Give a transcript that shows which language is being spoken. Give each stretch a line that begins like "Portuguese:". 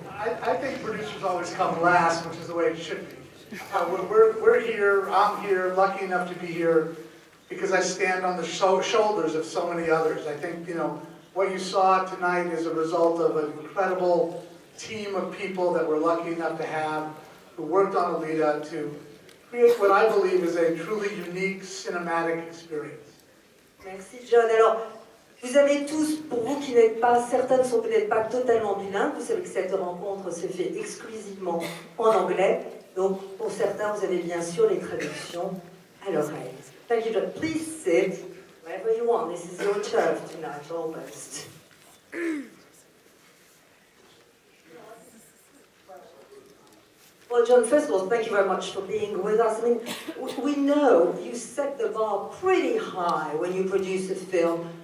English: I think producers always come last, which is the way it should be. We're here, I'm here, lucky enough to be here because I stand on the shoulders of so many others. I think, you know, what you saw tonight is a result of an incredible team of people that we're lucky enough to have who worked on ALITA to create what I believe is a truly unique cinematic experience.
French: Merci Jon. Alors, vous avez tous, pour vous qui n'êtes pas, certains ne sont peut-être pas totalement bilingues, vous savez que cette rencontre se fait exclusivement en anglais, donc pour certains vous avez bien sûr les traductions à l'oreille.
English: Thank you Jon. Please sit wherever you want, this is your turf tonight almost. Well, Jon, first of all, thank you very much for being with us. I mean, we know you set the bar pretty high when you produce a film.